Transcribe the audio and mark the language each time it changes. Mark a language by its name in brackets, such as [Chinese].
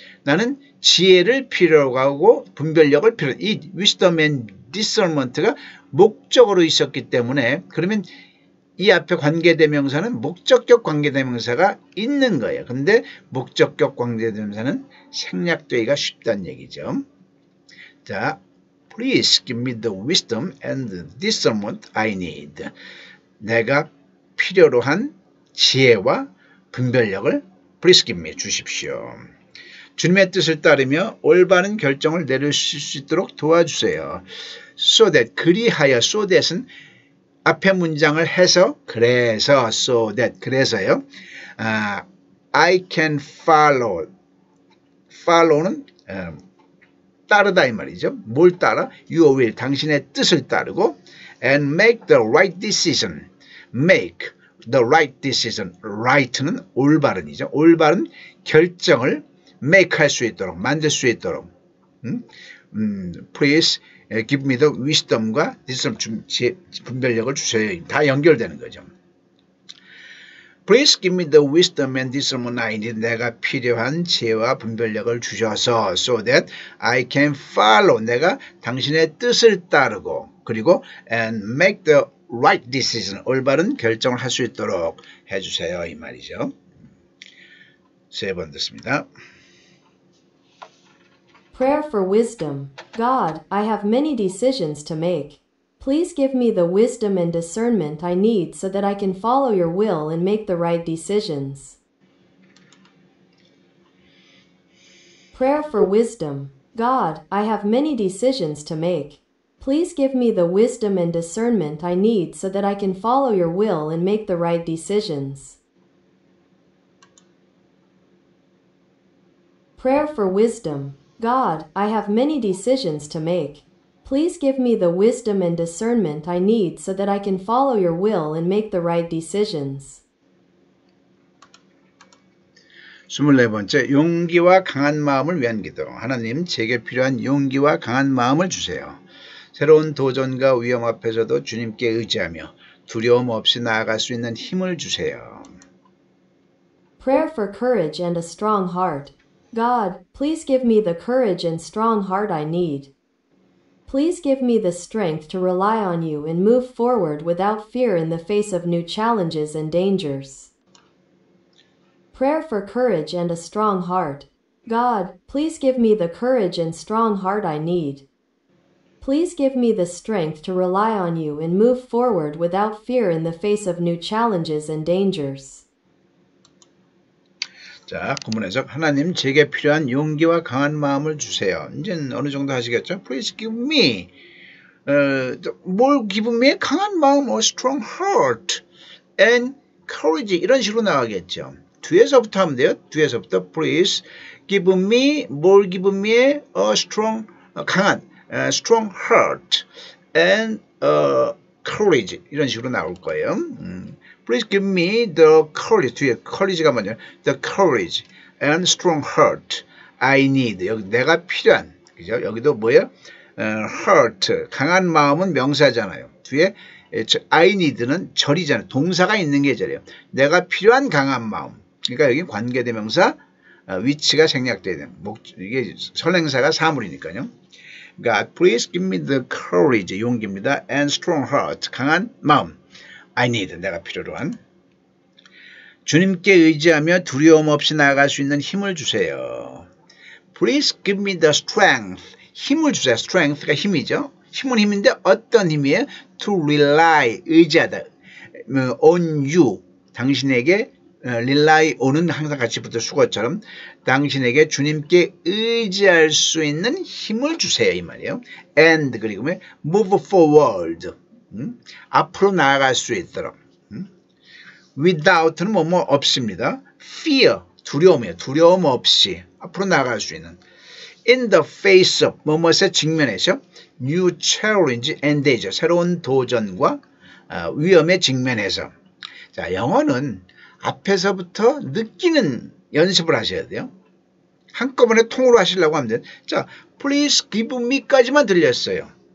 [Korean] 나는 지혜를 필요로 하고 분별력을 필요로 이 [English] wisdom and discernment [Korean] 가 목적으로 있었기 때문에 그러면 이 앞에 관계대명사는 목적격 관계대명사가 있는 거예요. 근데 목적격 관계대명사는 생략되기가 쉽다는 얘기죠. [English] 자, Please give me the wisdom and the discernment I need. [Korean] 내가 필요로 한 지혜와 분별력을 [English] Please give me [Korean] 주십시오. 주님의 뜻을 따르며 올바른 결정을 내릴 수 있도록 도와주세요. So that 그리하여 so that은 앞에 문장을 해서 그래서 so that 그래서요. [English] I can follow. [Korean] follow는 따르다 이 말이죠. 뭘 따라? [English] Your will, [Korean] 당신의 뜻을 따르고 [English] and make the right decision. make the right decision. [Korean] right는 올바른이죠. 올바른 결정을 make 할 수 있도록, 만들 수 있도록. [English] Please give me the wisdom [Korean] 과 discernment, 분별력을 주세요. 다 연결되는 거죠. [English] Please give me the wisdom and discernment I need. [Korean] 내가 필요한 지혜와 분별력을 주셔서 [English] so that I can follow. [Korean] 내가 당신의 뜻을 따르고 그리고 [English] and make the right decision. [Korean] 올바른 결정을 할 수 있도록 해주세요. 이 말이죠. 세 번 듣습니다. [English] Prayer for wisdom. God, I have many decisions to make. Please give me the wisdom and discernment I need so that I can follow your will and make the right decisions. Prayer for wisdom. God, I have many decisions to make. Please give me the wisdom and discernment I need so that I can follow your will and make the right decisions. Prayer for wisdom. God, I have many decisions to make. Please give me the wisdom and discernment I need so that I can follow your will and make the right decisions. [Korean] 24번째, 용기와 강한 마음을 위한 기도. 하나님, 제게 필요한 용기와 강한 마음을 주세요. 새로운 도전과 위험 앞에서도 주님께 의지하며 두려움 없이 나아갈 수 있는 힘을 주세요. [English] Prayer for courage and a strong heart. God, please give me the courage and strong heart I need. Please give me the strength to rely on you and move forward without fear in the face of new challenges and dangers. Prayer for courage and a strong heart. God, please give me the courage and strong heart I need. Please give me the strength to rely on you and move forward without fear in the face of new challenges and dangers. [Korean] 자, 구문 해석. 하나님, 제게 필요한 용기와 강한 마음을 주세요. 이제 어느 정도 하시겠죠? [English] Please give me. [Korean] 뭘 [English] give me? [Korean] 강한 마음, [English] a strong heart, and courage. [Korean] 이런 식으로 나가겠죠. 뒤에서부터 하면 돼요. 뒤에서부터 [English] please give me, [Korean] 뭘 [English] give me? A strong, 강한, strong heart, and courage. [Korean] 이런 식으로 나올 거예요. [English] Please give me the courage. [Korean] 뒤에 courage가 뭐냐? [English] The courage and strong heart I need. [Korean] 여기 내가 필요한. 그죠? 여기도 뭐예요? heart. 강한 마음은 명사잖아요. 뒤에 I need는 절이잖아요. 동사가 있는 게 절이에요. 내가 필요한 강한 마음. 그러니까 여기 관계대명사 위치가 생략돼야 돼요. 이게 선행사가 사물이니까요. [English] God, please give me the courage. [Korean] 용기입니다. [English] And strong heart. [Korean] 강한 마음. [English] I need, [Korean] 내가 필요로 한. 주님께 의지하며 두려움 없이 나아갈 수 있는 힘을 주세요. [English] Please give me the strength. [Korean] 힘을 주세요. strength가 힘이죠. 힘은 힘인데 어떤 힘이에요? [English] To rely, 의지하다. on you, [Korean] 당신에게 [English] rely on [Korean] 은 항상 같이 붙어 수거처럼 당신에게 주님께 의지할 수 있는 힘을 주세요. 이 말이에요. [English] And 그리고 move forward. [Korean] 앞으로 나아갈 수 있도록. without는 뭐뭐 없습니다. fear, 두려움이에요. 두려움 없이 앞으로 나아갈 수 있는. [English] in the face of, [Korean] 뭐뭐에 직면해서 [English] new challenge and danger, [Korean] 새로운 도전과 위험에 직면해서. 자, 영어는 앞에서부터 느끼는 연습을 하셔야 돼요. 한꺼번에 통으로 하시려고 하면 돼요. 자, [English] please give me [Korean] 까지만 들렸어요.